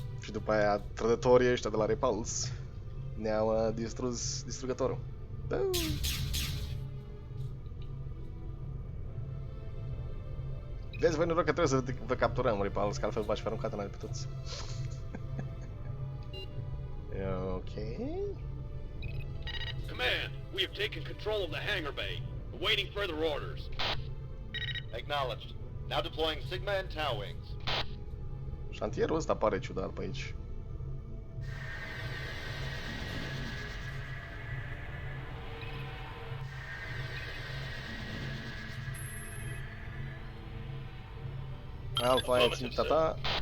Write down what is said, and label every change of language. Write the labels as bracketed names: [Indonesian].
[Romanian] Și după aia trădătorii ăștia de la Repulse ne-au distrus distrugătorul. Da. Vezi, voi noroc că trebuie să vă capturăm Repulse, că altfel v-aș fi aruncat în pe toți. Ok. [English] Command, we have taken control of the hangar bay, awaiting further orders. Acknowledged. Now deploying Sigma and Tau wings. [Romanian] Șantierul ăsta pare ciudat pe aici. Alpha, aia e ținta ta.